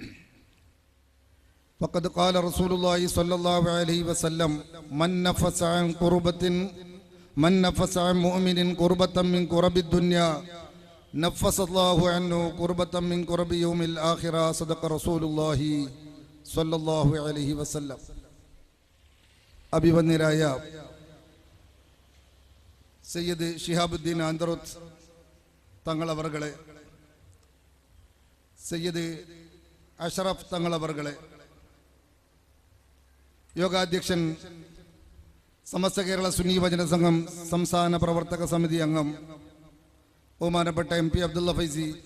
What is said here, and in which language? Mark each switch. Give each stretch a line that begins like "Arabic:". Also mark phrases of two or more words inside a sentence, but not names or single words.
Arabic: فقد قال رسول الله صلى الله عليه وسلم: من نفس عن مؤمن قربة من قرب الدنيا نفس الله عنه قربة من قرب يوم الآخرة. صدق رسول الله صلى الله عليه وسلم.
Malayalam: അഭിവന്യരായ സയ്യിദ് ഷിഹാബുദ്ദീൻ ആന്തറൂത്ത് തങ്ങളവർകളെ, സയ്യിദ് അഷറഫ് തങ്ങളവർകളെ, യോഗാധ്യക്ഷൻ, സമസ്ത കേരള സുന്നി വചന സംഘം സംസ്ഥാന പ്രവർത്തക സമിതി അംഗം ബഹുമാനപ്പെട്ട MP അബ്ദുള്ള ഫൈസി,